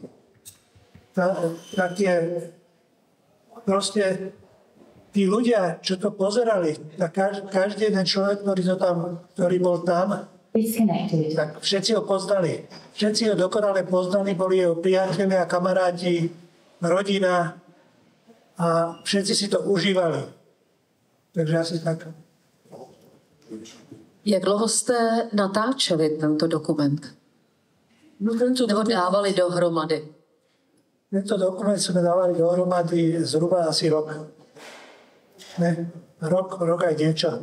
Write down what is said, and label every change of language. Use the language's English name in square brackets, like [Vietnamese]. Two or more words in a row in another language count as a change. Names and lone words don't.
[Slovak] Tak je, proste, tí ľudia, čo to pozerali, tak každý jeden človek, ktorý bol tam, tak všetci ho poznali. Všetci ho dokonale poznali, boli jeho priatelia, kamaráti, rodina a všetci si to užívali. Takže asi tak. [Czech] Jak dlouho jste natáčeli tento dokument? Nebo dávali dohromady? [Slovak] Tento dokument sme dávali dohromady zhruba asi rok. Ne, rok aj niečo.